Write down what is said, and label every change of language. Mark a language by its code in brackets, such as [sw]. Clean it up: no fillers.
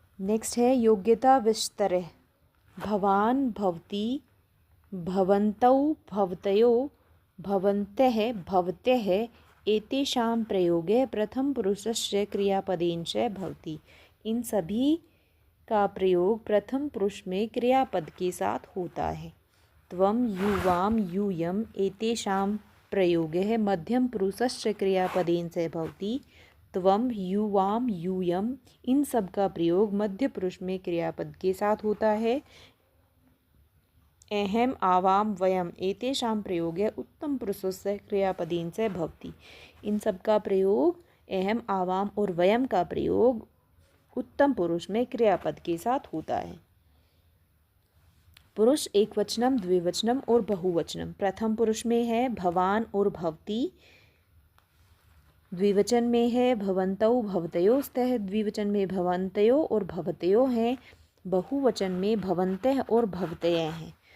[hi] Next है [sa] योग्यता विस्तरः, भवान, भवती, भवन्तौ, भवतयो, भवन्तः, भवत्यः एतेषां प्रयोगे प्रथम पुरुषस्य क्रियापदेन च भवति। [hi] इन सभी का प्रयोग प्रथम पुरुष में क्रियापद के साथ होता है। [sa] त्वं, युवां, यूयम् एतेषां प्रयोगे मध्यम पुरुषस्य क्रियापदेन च भवति। [hi] त्वं, युवां, यूयम्, इन सब का प्रयोग मध्य पुरुष में क्रियापद के साथ होता है। [sa] अहम, आवाम, वयम एतेषां प्रयोगे उत्तम पुरुषस्य क्रियापदेन च भवति। [hi] इन सब का प्रयोग, अहम, आवाम और वयम का प्रयोग उत्तम पुरुष में क्रियापद के साथ होता है। पुरुष एकवचनम, द्विवचनम और बहुवचनम। प्रथम पुरुष में है भवान और भवती, द्विवचन में है भवन्तौ, भवतयो, स्तः द्विवचन में भवन्तयो और भवतयो हैं, बहुवचन में भवन्तः और भवतयः हैं।